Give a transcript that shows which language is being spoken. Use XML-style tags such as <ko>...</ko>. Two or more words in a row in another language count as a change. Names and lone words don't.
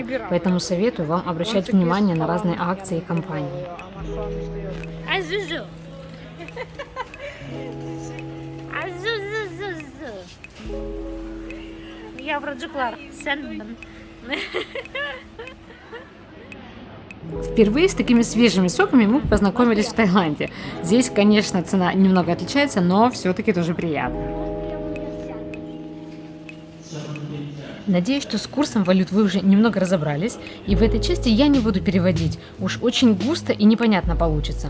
<ru>Поэтому советую вам обращать внимание на разные акции и кампании. Azuzu. Azuzu.</ru> <tr>Yavrucuklar, sen...</tr> <ru>Впервые с такими свежими соками мы познакомились в Таиланде. Здесь, конечно, цена немного отличается, но все-таки тоже приятно. Надеюсь, что с курсом валют вы уже немного разобрались, и в этой части я не буду переводить, уж очень густо и непонятно получится.</ru>